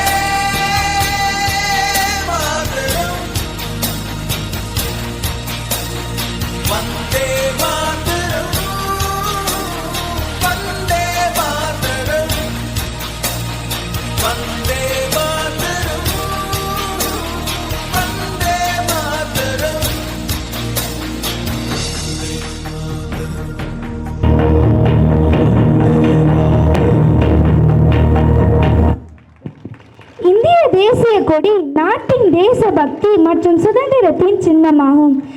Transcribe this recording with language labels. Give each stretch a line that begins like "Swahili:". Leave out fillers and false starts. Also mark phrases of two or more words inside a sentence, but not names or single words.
Sanskrit: मातरम, वंदे मातरम, वंदे मातरम, वंदे मातरम, वंदे मातरम।
Tamil: இந்திய தேசிய கொடி நாட்டின் தேசபக்தி மற்றும் சுதந்திரத்தின் சின்னமாகும்.